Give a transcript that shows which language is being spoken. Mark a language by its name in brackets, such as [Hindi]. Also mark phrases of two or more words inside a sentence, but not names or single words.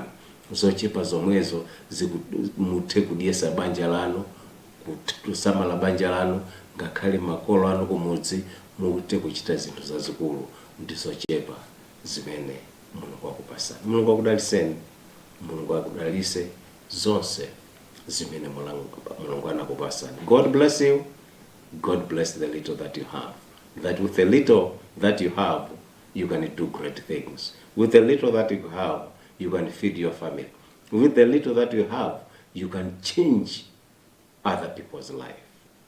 [Nyanja] Zochepa zomwezo muthe kudyesa banja lanu, kusamala banja lanu, ngakhale makolo anu kumudzi, muthe kuchita zinthu zazikulu ndi zochepa zimene Mulungu akupasani. Mulungu akudaliseni, Mulungu akudalise zonse zimene Mulungu anakupasani. [English] God bless you. God bless the little that you have. That with the little that you have, you can do great things. With the little that you have, you can feed your family. With the little that you have, you can change other people's life.